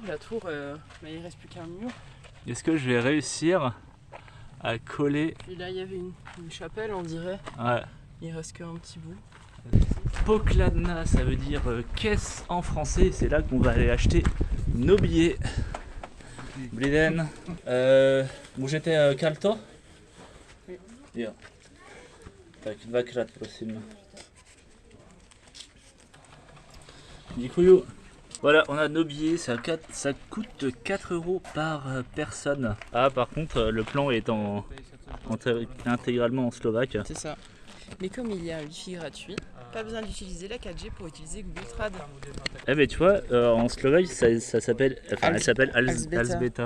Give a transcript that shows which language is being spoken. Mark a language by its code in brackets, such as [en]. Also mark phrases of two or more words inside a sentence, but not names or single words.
[fr] Mais il reste plus qu'un mur. Est-ce que je vais réussir à coller? Et là, il y avait une chapelle, on dirait. Ouais. Il reste qu'un petit bout. Pokladna, ça veut dire caisse en français. C'est là qu'on va aller acheter nos billets. [cs] Bliden. Můžete karto? [fr] Oui. [cs] Jo. Tak dvakrát prosím. Děkuju. [fr] Voilà, on a nos billets, ça coûte 4 € par personne. Ah, par contre, le plan est intégralement en slovaque. C'est ça. Mais comme il y a un wifi gratuit, pas besoin d'utiliser la 4G pour utiliser Google Trad. Eh ben tu vois, en slovaque ça s'appelle, enfin elle s'appelle Alzbeta.